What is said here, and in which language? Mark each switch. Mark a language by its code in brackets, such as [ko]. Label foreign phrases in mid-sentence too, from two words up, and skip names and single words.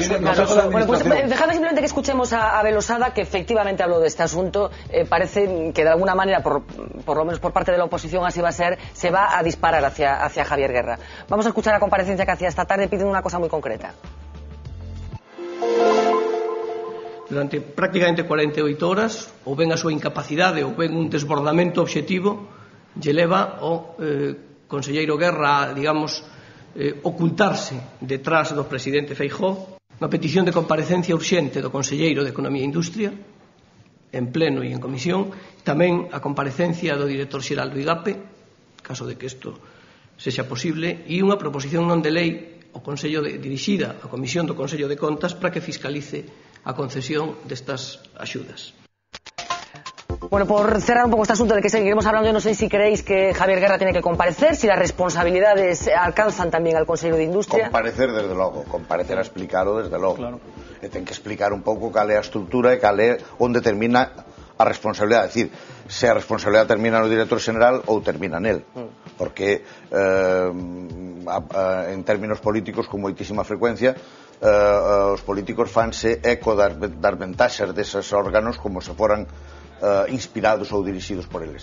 [es] Bueno, pues dejadme simplemente que escuchemos a Abel Osada, que efectivamente habló de este asunto. Parece que de alguna manera, por lo menos por parte de la oposición, así va a ser, se va a disparar hacia Javier Guerra. Vamos a escuchar la comparecencia que hacía esta tarde, piden una cosa muy concreta. [gl] Durante prácticamente 48 horas, ou ben a súa incapacidade ou ben un desbordamento obxectivo, lle leva ao conselleiro Guerra, digamos, ocultarse detrás do presidente Feijóo, unha petición de comparecencia urxente do conselleiro de Economía e Industria, en pleno e en comisión, tamén a comparecencia do director xeral do IGAPE, caso de que isto sexa posible, e unha proposición non de lei ao Consello dirixida á Comisión do Consello de Contas para que fiscalice a concesión destas axudas. [es] Bueno, por cerrar un poco este asunto del que seguiremos hablando, yo no sé si creéis que Javier Guerra tiene que comparecer, si las responsabilidades alcanzan tamén al Consello de Industria. [gl] Comparecer, desde logo, comparecer a explicarlo, desde logo. Claro. E ten que explicar un pouco cal é a estrutura e cal é onde termina a responsabilidade, é dicir, se a responsabilidade termina no director xeneral ou termina nel, porque en términos políticos con moitísima frecuencia os políticos fanse eco das ventaxas deses órganos como se foran inspirados ou dirixidos por eles.